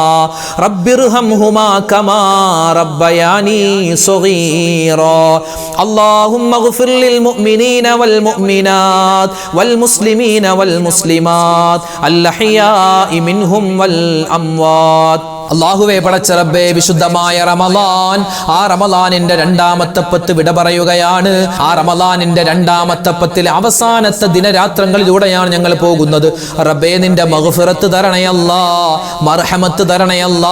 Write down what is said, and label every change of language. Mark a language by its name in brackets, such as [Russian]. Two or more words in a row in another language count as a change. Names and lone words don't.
[Arabic] رب ارحمهما كما ربياني صغيرا. اللهم اغفر للمؤمنين والمؤمنات والمسلمين والمسلمات الأحياء منهم والأموات. [Malayalam] അല്ലാഹുവേ, പടച്ച റബ്ബേ, വിശുദ്ധമായ റമളാൻ, ആ റമളാനിന്റെ രണ്ടാമത്തെ പത്ത് വിട പറയുകയാണ്. ആ റമളാനിന്റെ രണ്ടാമത്തെ പത്തിലെ അവസാനത്തെ ദിനരാത്രങ്ങളിലൂടെയാണ് ഞങ്ങൾ പോകുന്നത്. റബ്ബേ, നിന്റെ മഗ്ഫിറത്ത് തരണയല്ലാ, മർഹമത്ത് തരണയല്ലാ.